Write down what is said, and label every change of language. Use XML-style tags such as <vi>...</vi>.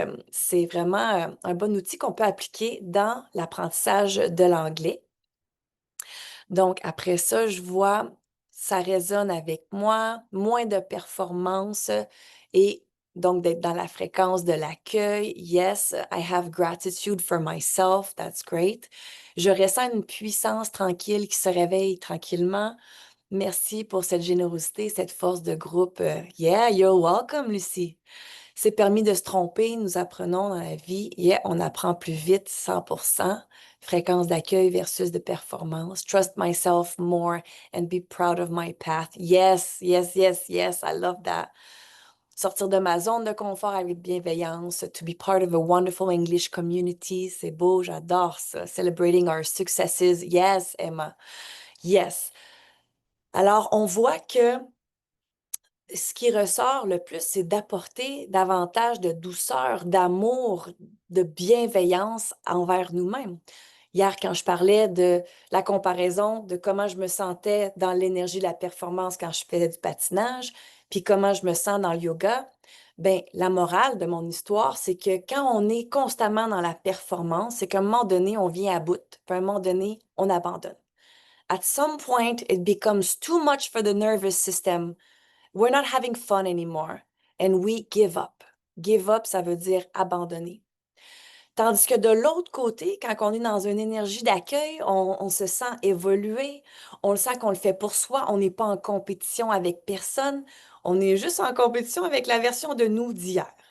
<fr>C'est vraiment un bon outil qu'on peut appliquer dans l'apprentissage de l'anglais. Donc, après ça, je vois, ça résonne avec moi, moins de performance et donc d'être dans la fréquence de l'accueil.</fr> <en>Yes, I have gratitude for myself. That's great.</en> <fr>Je ressens une puissance tranquille qui se réveille tranquillement. Merci pour cette générosité, cette force de groupe.</fr> <en>Yeah, you're welcome, Lucie.</en> <fr>C'est permis de se tromper, nous apprenons dans la vie. Yeah, on apprend plus vite, 100%. Fréquence d'accueil versus de performance.</fr> <en>Trust myself more and be proud of my path. Yes, yes, yes, yes, I love that.</en> <fr>Sortir de ma zone de confort avec bienveillance.</fr> <en>To be part of a wonderful English community.</en> <fr>C'est beau, j'adore ça.</fr> <en>Celebrating our successes. Yes, Emma. Yes.</en> <fr>Alors, on voit que ce qui ressort le plus, c'est d'apporter davantage de douceur, d'amour, de bienveillance envers nous-mêmes. Hier, quand je parlais de la comparaison de comment je me sentais dans l'énergie de la performance quand je faisais du patinage, puis comment je me sens dans le yoga, ben la morale de mon histoire, c'est que quand on est constamment dans la performance, c'est qu'à un moment donné, on vient à bout, puis à un moment donné, on abandonne.</fr> <en>At some point, it becomes too much for the nervous system. We're not having fun anymore and we give up.</en> <fr>Give up, ça veut dire abandonner. Tandis que de l'autre côté, quand on est dans une énergie d'accueil, on se sent évoluer, on le sent qu'on le fait pour soi, on n'est pas en compétition avec personne, on est juste en compétition avec la version de nous d'hier.</fr>